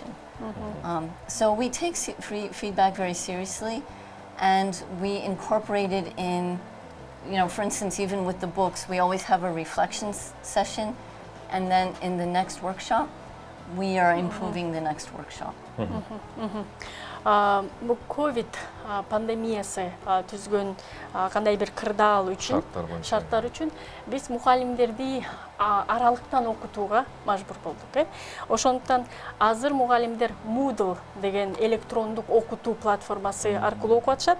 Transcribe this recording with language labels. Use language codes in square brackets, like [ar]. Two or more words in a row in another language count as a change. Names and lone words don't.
[en] So we take feedback very seriously, and we incorporate it in, for instance, even with the books, we always have a reflection session, and then in the next workshop, we are improving the next workshop. [ky] Ковид пандемиясы түзгөн кандай бир кырдаал үчүн, шарттар үчүн биз мугалимдерди аралыктан окутууга мажбур болдук. Ошондуктан азыр мугалимдер Moodle деген электрондук окутуу платформасы аркылуу окуп атышат.